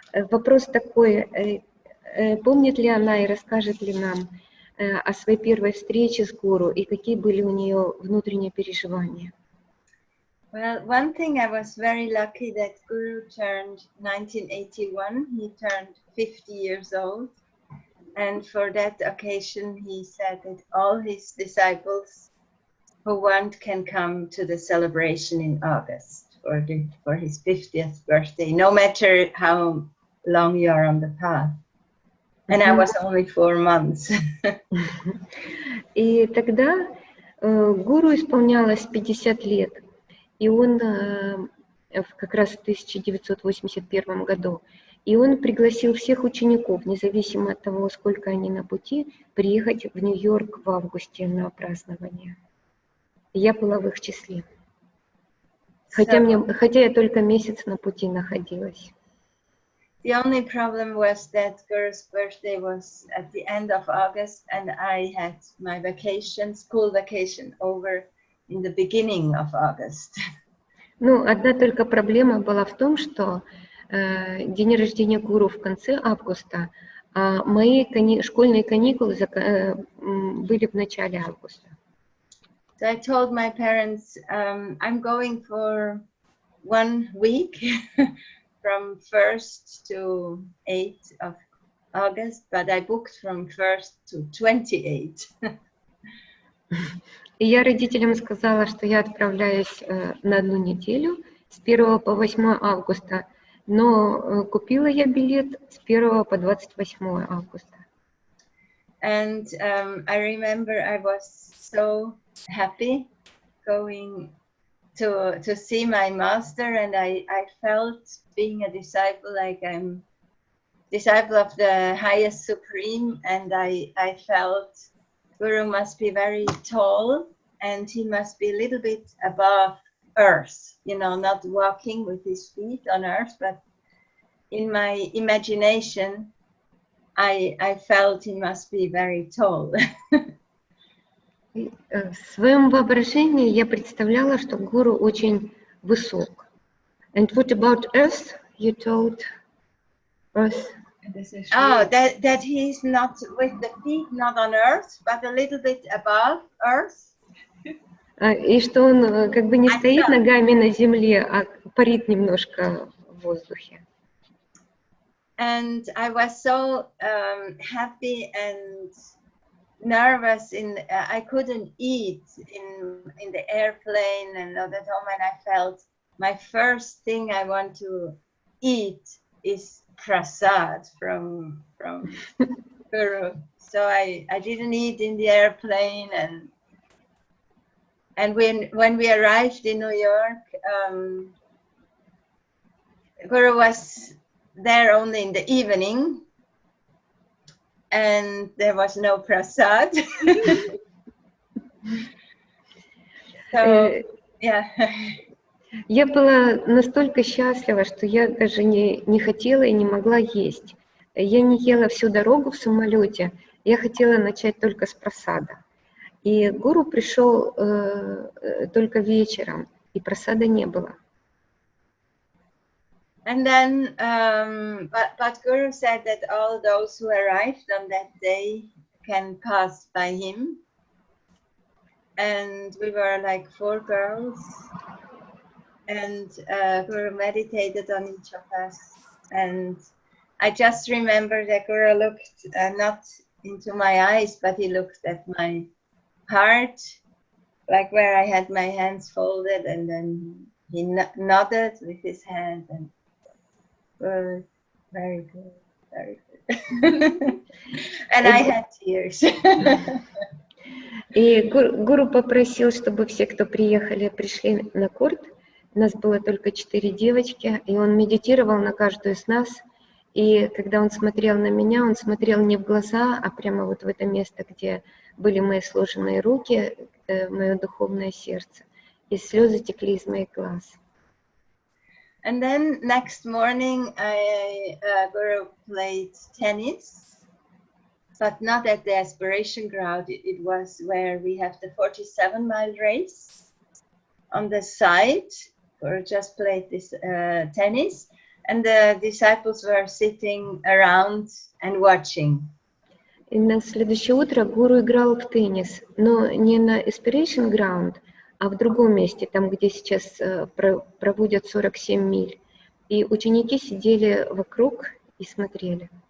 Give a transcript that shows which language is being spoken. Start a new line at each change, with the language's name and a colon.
Russian: Вопрос такой, помнит ли она и расскажет ли нам о своей первой встрече с Гуру и какие были у нее внутренние переживания?
English: Well, one thing I was very lucky that Guru turned 1981. He turned 50 years old. And for that occasion, he said that all his disciples who want can come to the celebration in August for his 50th birthday, no matter how long you are on the path. And I was only 4 months.
Russian: И тогда Гуру исполнялось 50 лет, и он как раз в 1981 году, и он пригласил всех учеников, независимо от того, сколько они на пути, приехать в Нью-Йорк в августе на празднование. И я была в их числе. Хотя я только месяц на пути находилась.
English: The only problem was that Guru's birthday was at the end of August, and I had my vacation, school vacation, over in the beginning of August.
Russian: Ну, одна только проблема была в том, что день рождения гуру в конце августа, а мои школьные каникулы были в начале августа.
English: So I told my parents, I'm going for 1 week from 1st to 8th of August, but I booked from 1st to 28th.
Russian: И я родителям сказала, что я отправляюсь на 1 неделю с 1 по 8 августа, но купила я билет с 1 по 28 августа.
English: And I remember I was so happy going to see my master, and I felt being a disciple like I'm disciple of the highest supreme, and I felt Guru must be very tall and he must be a little bit above earth, you know, not walking with his feet on earth, but in my imagination I felt he must be very tall.
Russian: В своем воображении я представляла, что гуру очень высок.
English: And what about earth? You told earth. Oh, that he's not with the feet not on earth, but a little bit above earth.
Russian: И что он как бы не стоит ногами на земле, а парит немножко в воздухе.
English: And I was so happy and nervous. I couldn't eat in the airplane and all that home, and I felt my first thing I want to eat is prasad from Guru. So I didn't eat in the airplane, and when we arrived in New York, Guru was there only in the evening, and there was no prasad. So yeah.
Russian: Я была настолько счастлива, что я даже не хотела и не могла есть. Я не ела всю дорогу в самолете, я хотела начать только с прасада. И гуру пришел только вечером, и прасада не было.
English: And then, but Guru said that all those who arrived on that day can pass by him. And we were like 4 girls. And Guru meditated on each of us. And I just remember that Guru looked not into my eyes, but he looked at my heart, like where I had my hands folded, and then he nodded with his hand, and good, very good, very good. And I had tears.
Russian: И гуру попросил, чтобы все, кто пришли на курт. Нас было только 4 девочки, и он медитировал на каждую из нас. И когда он смотрел на меня, он смотрел не в глаза, а прямо вот в это место, где были мои сложенные руки, мое духовное сердце. И слезы текли из моих глаз.
English: And then next morning, Guru played tennis, but not at the aspiration ground. It was where we have the 47-mile race on the side. Guru just played this tennis, and the disciples were sitting around and watching.
Russian: И на следующее утро гуру играл в теннис, но не на Aspiration Ground, а в другом месте, там, где сейчас проводят 47 миль. И ученики сидели вокруг и смотрели.